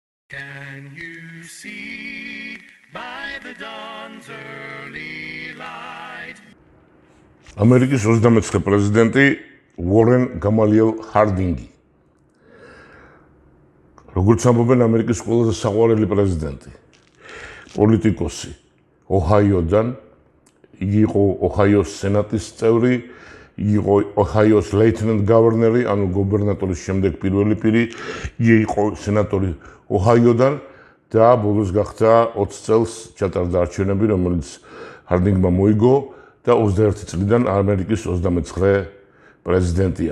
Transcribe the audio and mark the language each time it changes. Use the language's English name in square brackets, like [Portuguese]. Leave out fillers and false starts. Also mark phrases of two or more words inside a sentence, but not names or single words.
[English] Can you see by the dawn's early light? [Georgian] ამერიკის 29 პრეზიდენტი უორენ გამალიელ ჰარდინგი. როგორც ამბობენ ამერიკის ყველაზე საყვარელი პრეზიდენტი, პოლიტიკოსი, ოჰაიოდან, იგი იყო ოჰაიოს სენატის წევრი, იგი იყო ოჰაიოს ლეიტენანტ გავერნერი, ანუ გუბერნატორის შემდეგ პირველი პირი, იგი იყო სენატორი ოჰაიოდან და ბოლოს გახდა 20 წელს ჩატარდა არჩევნები, რომელიც ჰარდინგმა მოიგო და 21 წლიდან ამერიკის 29 პრეზიდენტია.